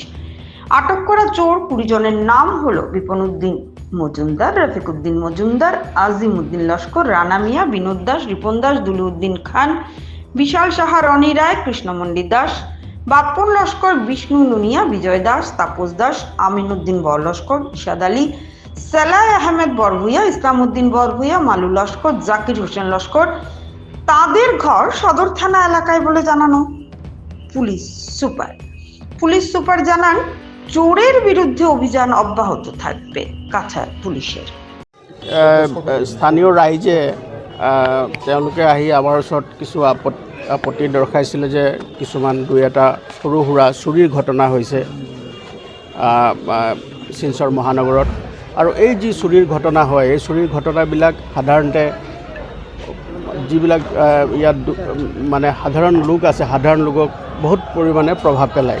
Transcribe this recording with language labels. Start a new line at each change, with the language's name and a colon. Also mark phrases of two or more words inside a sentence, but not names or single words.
Bangla: আটক করা চোর 20 জনের নাম হলো বিপন উদ্দিন মজুমদার, রফিক উদ্দিন মজুমদার, আজিম উদ্দিন লস্কর, রানা মিয়া, বিনোদ দাস, রিপন দাস, দুলু উদ্দিন খান, বিশাল সাহা, রনি রায়, কৃষ্ণমন্ডি দাস, বাপ্পন লস্কর, বিষ্ণু নুনিয়া, বিজয় দাস, তাপস দাস, আমিন উদ্দিন বর লস্কর, ইশাদ আলী, সালাহ আহমেদ বরভুইয়া, ইসলাম উদ্দিন বরভুইয়া, মালু লস্কর, জাকির হোসেন লস্কর। তাদের ঘর সদর থানা এলাকায় বলে জানানো পুলিশ সুপার। পুলিশ সুপার জানান, চোরের বিরুদ্ধে অভিযান অব্যাহত থাকবে কাছাড় পুলিশের।
Assamese: স্থানীয় ৰাইজে তেওঁলোকে আহি আমাৰ ওচৰত কিছু আপত্তি দৰ্শাইছিলে যে কিছুমান দুই এটা সৰু সুৰা চুৰিৰ ঘটনা হৈছে শিলচৰ মহানগৰত। আৰু এই যি চুৰিৰ ঘটনা হয়, এই চুৰিৰ ঘটনাবিলাক সাধাৰণতে যিবিলাক ইয়াত মানে সাধাৰণ লোক আছে, সাধাৰণ লোকক বহুত পৰিমাণে প্ৰভাৱ পেলায়।